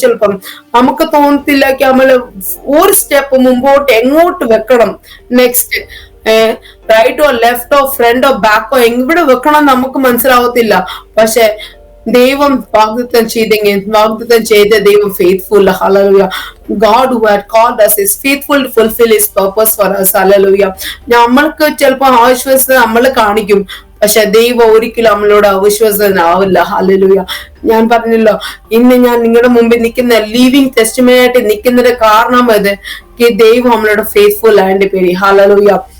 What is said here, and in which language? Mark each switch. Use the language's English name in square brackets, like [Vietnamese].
[Malayalam] ചിലപ്പം നമുക്ക് തോന്നത്തില്ല നമ്മള് ഒരു സ്റ്റെപ്പ് മുമ്പോട്ട് എങ്ങോട്ട് വെക്കണം, നെക്സ്റ്റ് റൈറ്റോ ലെഫ്റ്റോ ഫ്രണ്ടോ ബാക്കോ എവിടെ വെക്കണം നമുക്ക് മനസ്സിലാവത്തില്ല. പക്ഷെ ദൈവം വാഗ്ദത്തം ചെയ്ത ദൈവം faithful. Hallelujah. [English] God who had called us is faithful to fulfill his purpose for us. Hallelujah. [Malayalam] നമ്മൾക്ക് ചിലപ്പോ അവിശ്വസത നമ്മൾ കാണിക്കും, പക്ഷെ ദൈവം ഒരിക്കലും നമ്മളോട് അവിശ്വസനാവില്ല. ഹല്ലേലൂയ. ഞാൻ പറഞ്ഞല്ലോ, ഇന്ന് ഞാൻ നിങ്ങളുടെ മുമ്പിൽ നിൽക്കുന്ന ലിവിങ് ടെസ്റ്റിമണി ആയിട്ട് നിൽക്കുന്നതിന്റെ കാരണം അത് ദൈവം നമ്മളോട് ഫെയ്ത്ത്ഫുൾ ആയതിന്റെ പേര്. ഹല്ലേലൂയ.